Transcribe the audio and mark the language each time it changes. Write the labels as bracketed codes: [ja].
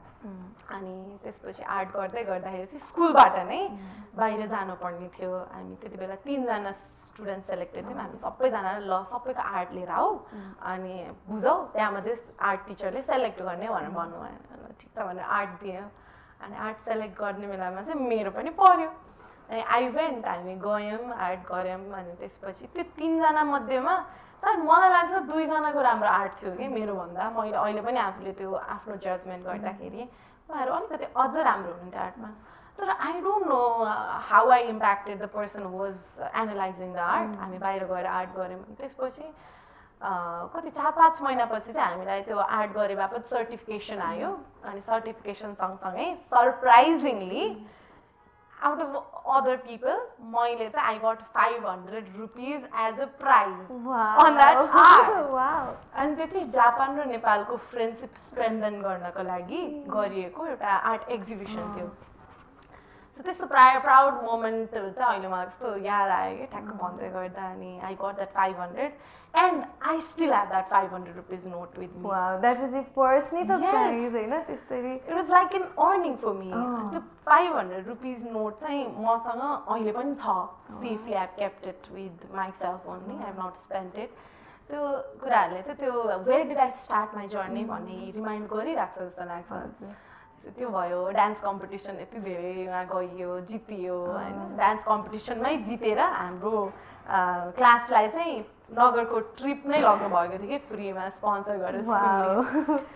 [ne] अनि त्यसपछि आर्ट गर्दै गर्दाखेरि चाहिँ स्कुलबाट नै बाहिर जानुपर्ने थियो। हामी त्यति बेला 3जना स्टुडेन्ट सेलेक्टेड थियौँ। हामी सबैजनाले ल सबैको आर्ट लिएर आऊ अनि बुझौँ, त्यहाँमध्ये आर्ट टिचरले सेलेक्ट गर्ने भनेर भन्नुभयो। ठिक छ भनेर आर्ट दियो। अनि आर्ट सेलेक्ट गर्ने बेलामा चाहिँ मेरो पनि पर्यो। अनि [en] I went, [ne] हामी गयौँ आर्ट गऱ्यौँ। अनि त्यसपछि त्यो 3जना मध्येमा सायद मलाई लाग्छ 2जनाको राम्रो आर्ट थियो कि मेरोभन्दा। मैले अहिले पनि आफूले त्यो आफ्नो जजमेन्ट गर्दाखेरि उहाँहरू अलिकति अझ राम्रो हुनुहुन्थ्यो आर्टमा। [en] तर I don't know how I impacted the person who was analysing the art. [ne] हामी बाहिर गएर आर्ट गऱ्यौँ। त्यसपछि कति 4-5 महिनापछि चाहिँ हामीलाई त्यो आर्ट गरे बापत सर्टिफिकेसन आयो। अनि सर्टिफिकेसन सँगसँगै surprisingly [en] out of other people, [ne] मैले चाहिँ [en] I got 500 rupees as a prize on that art. [ne] अनि त्यो चाहिँ जापान र नेपालको फ्रेन्डसिप स्ट्रेन्थन गर्नको लागि गरिएको एउटा आर्ट एक्जिबिसन थियो। सो त्यस्तो प्राउड मोमेन्ट चाहिँ अहिले मलाई कस्तो याद आयो कि ठ्याक्क भन्दै गर्दा। [en] अनि I got that 500 and I still have that 500 rupees note with me. Wow, that was your personal prize, [ne] हैन त्यसरी? [en] It was like an earning for me. The 500 rupees note [ne] चाहिँ मसँग अहिले पनि छ. [en] Safely I've kept it with myself only. I have not spent it. [ne] त्यो कुराहरुले चाहिँ त्यो [en] where did I start my journey [ne] भन्ने रिमाइन्ड गरिराख्छ जस्तो लाग्छ. त्यो भयो डान्स कम्पिटिसन यति धेरैमा गइयो जितियो हैन. डान्स कम्पिटिसनमै जितेर हाम्रो क्लासलाई चाहिँ नगरको ट्रिप नै लग्नु भएको थियो कि फ्रीमा स्पोन्सर गरेर स्कुलले.